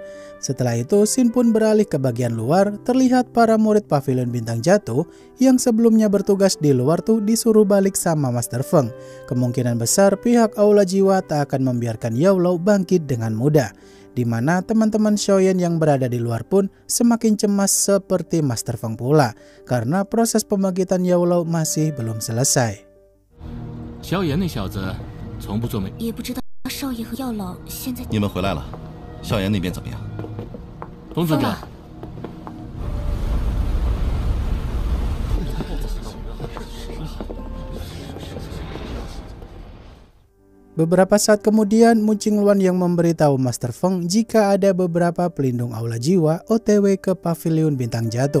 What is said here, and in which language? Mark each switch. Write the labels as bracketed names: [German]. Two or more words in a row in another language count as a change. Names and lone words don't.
[Indonesian] Setelah itu Xin pun beralih ke bagian luar, terlihat para murid Pavilion Bintang Jatuh yang sebelumnya bertugas di luar tuh disuruh balik sama Master Feng. Kemungkinan besar pihak Aula Jiwa tak akan membiarkan Yaolou bangkit dengan mudah. Di mana teman-teman Xiaoyan yang berada di luar pun semakin cemas seperti Master Feng pula, karena proses pembangkitan Yaolou masih belum selesai. [Chinese] 萧炎那小子从不做美，也不知道少爷和药老现在。你们回来了，萧炎那边怎么样？冯尊长， [Indonesian] Beberapa saat kemudian, Mu Qingluan yang memberitahu Master Feng jika ada beberapa pelindung Aula Jiwa OTW ke Pavilion Bintang Jatuh.